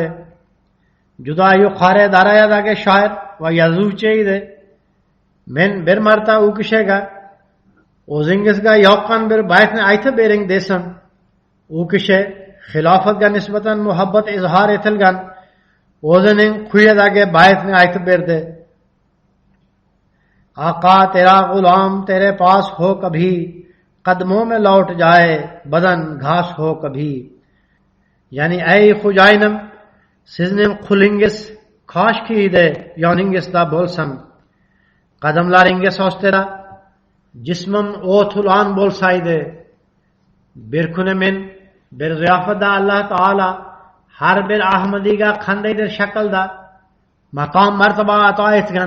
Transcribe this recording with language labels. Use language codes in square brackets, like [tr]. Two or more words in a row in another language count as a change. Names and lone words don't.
[uz] Juda yuqori darajadagi shoir va yozuvchi edi. Men bir marta u kishiga o'zingizga yoqqan bir baytni aytib bering desam, u kishi xilofatga nisbatan muhabbat izhor etilgan o'zining quyidagi baytni aytib berdi: [ur] آقا تیرا غلام تیرے پاس ہو کبھی، قدموں میں لوٹ جائے بدن گھاس ہو کبھی. [uz] Yani ey Xo'jayinim, sizning qulingiz koshki edi yoningizda bo'lsam, qadamlaringiz ostida jismim o't-ulon bo'lsaydi. Bir kuni men bir ziyofatda Alloh taolo har bir Ahmadiyga qandaydir shaklda maqom martaba ato etgan.